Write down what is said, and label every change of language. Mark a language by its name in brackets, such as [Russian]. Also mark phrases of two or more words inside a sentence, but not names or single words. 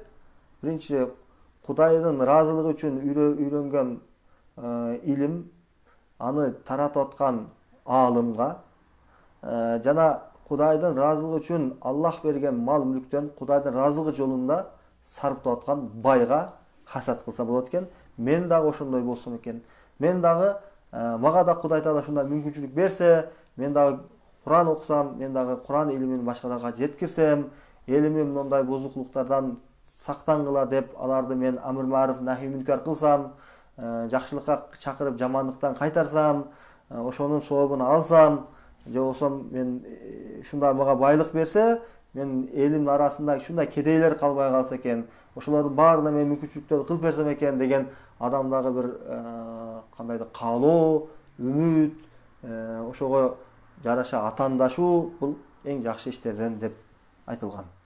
[Kyrgyz] Биринчи, Кудайдын ыраазылыгы үчүн үйрөнгөн илим, аны таратып аткан аалымга, жана Кудайдын ыраазылыгы үчүн Аллах берген мал мүлктөн Кудайдын ыраазылыгы жолунда сарптап аткан байга хасат кылса болот экен. Мен дагы ошондой болсом экен. Мен дагы мага да Кудай Таала ушундай мүмкүнчүлүк берсе, мен дагы Кур'ан окусам, мен дагы Кур'ан илимин башкаларга жеткирсем, элимди мындай бузуклуктардан сактангыла деп аларды мен [Arabic] أمر معروف نهي منكر [Kyrgyz] кылсам, жакшылыкка чакырып жамандыктан кайтарсам, ошонун сообун алсам, же болбосо мен ушундай мага байлык берсе, мен элимдин арасында ушундай кедейлер калбай калса экен, ошолордун баарына мен мүмкүнчүлүктөрдү кылып берсем экен деген адамдагы бир кандайдыр каалоо, үмүт, ошого жараша атаандашуу бул эң жакшы иштерден деп айтылган.